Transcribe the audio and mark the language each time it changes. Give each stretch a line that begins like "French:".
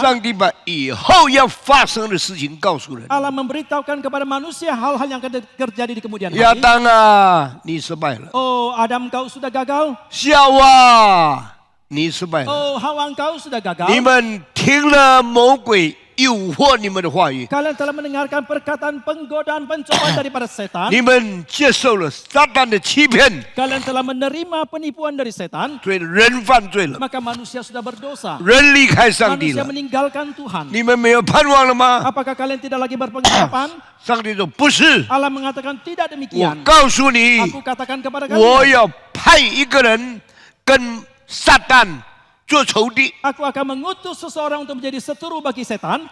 Chinese: 上帝把以后要发生的事情告诉人。
Indonesian: Allah memberitahukan kepada manusia hal-hal yang akan terjadi di kemudian
Chinese: 亚
Indonesian: hari.
Chinese: 当啊，你失败了；
Indonesian: Oh Adam kau sudah gagal.
Chinese: 夏娃，你失败了。
Indonesian: Oh Hawa kau sudah
Chinese: 你
Indonesian: gagal.
Chinese: 们听了魔鬼诱惑你们的话语，
Indonesian: Kalian telah mendengarkan perkataan penggodaan pencobaan daripada setan.
Chinese: 你们接受了撒旦的欺骗，
Indonesian: Kalian telah menerima penipuan dari setan.
Chinese: 所以人犯罪了，
Indonesian: Maka manusia sudah berdosa.
Chinese: 人离开上帝
Indonesian: Manusia meninggalkan Tuhan.
Chinese: 你们没有盼望了吗？
Indonesian: Apakah kalian tidak lagi berpengharapan?
Chinese: 上帝说不是，
Indonesian: Allah mengatakan tidak
Chinese: 我
Indonesian: demikian.
Chinese: 告诉你，
Indonesian: Aku katakan kepada
Chinese: 我
Indonesian: kalian.
Chinese: 要派一个人跟撒旦做仇敌，
Indonesian: Aku akan mengutus seseorang untuk menjadi seteru bagi setan.